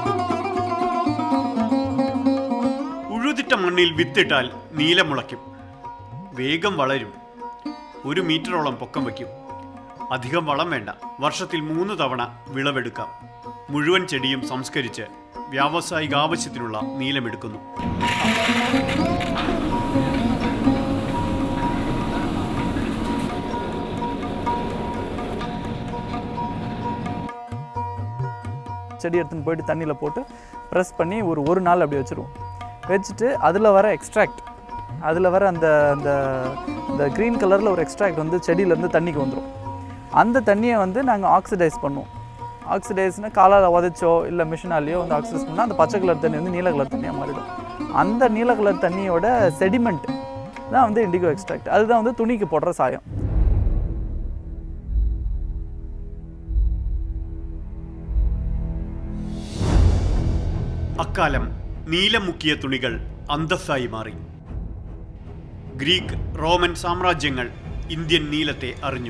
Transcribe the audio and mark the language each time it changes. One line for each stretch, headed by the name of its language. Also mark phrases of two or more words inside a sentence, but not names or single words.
Malayalam: ഉഴുതിട്ട മണ്ണിൽ വിത്തിട്ടാൽ നീലം മുളയ്ക്കും, വേഗം വളരും, 1 മീറ്ററോളം പൊക്കം വയ്ക്കും. അധികം വളം വേണ്ട. വർഷത്തിൽ 3 തവണ വിളവെടുക്കാം. മുഴുവൻ ചെടിയും സംസ്കരിച്ച് വ്യാവസായിക ആവശ്യത്തിനുള്ള നീലമെടുക്കുന്നു.
Tamil: செடி எடுத்துன்னு போயிட்டு தண்ணியில் போட்டு ப்ரெஸ் பண்ணி ஒரு நாள் அப்படி வச்சுருவோம். வச்சுட்டு அதில் வர எக்ஸ்ட்ராக்ட், அதில் வர அந்த அந்த இந்த
English: green colour
Tamil: ஒரு எக்ஸ்ட்ராக்ட் வந்து செடியிலேருந்து தண்ணிக்கு வந்துடும். அந்த தண்ணியை வந்து நாங்கள் ஆக்சிடைஸ் பண்ணுவோம். ஆக்சிடைஸ்னால் காலால் உதச்சோ இல்லை மிஷினாலேயோ வந்து ஆக்சிடைஸ் பண்ணால் அந்த பச்சை கலர் தண்ணி வந்து நீல கலர் தண்ணியாக மாறிடும். அந்த நீல கலர் தண்ணியோட செடிமெண்ட் தான் வந்து
English: indigo extract.
Tamil: அதுதான் வந்து துணிக்கு போடுற சாயம்.
Malayalam: അക്കാലം നീലം മുക്കിയ തുണികൾ അന്തസ്സായി മാറി. ഗ്രീക്ക്, റോമൻ സാമ്രാജ്യങ്ങൾ ഇന്ത്യൻ നീലത്തെ അറിഞ്ഞു.